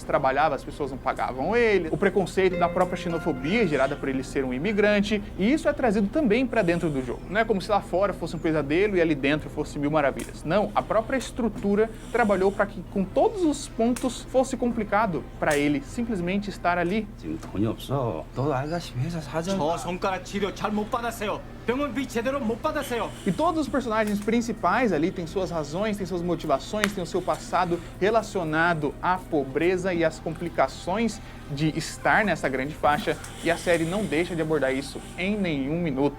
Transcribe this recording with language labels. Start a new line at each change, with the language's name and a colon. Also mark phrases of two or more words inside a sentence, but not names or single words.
Portuguese: Trabalhava, as pessoas não pagavam ele, o preconceito da própria xenofobia gerada por ele ser um imigrante, e isso é trazido também pra dentro do jogo. Não é como se lá fora fosse um pesadelo e ali dentro fosse mil maravilhas. Não, a própria estrutura trabalhou para que com todos os pontos fosse complicado para ele simplesmente estar ali.
Korean: 지금 돈이 없어. 너도 알다시피 회사 사장. 저 손가락 치료
Portuguese: E todos os personagens principais ali têm suas razões, têm suas motivações, têm o seu passado relacionado à pobreza e às complicações de estar nessa grande faixa, e a série não deixa de abordar isso em nenhum minuto.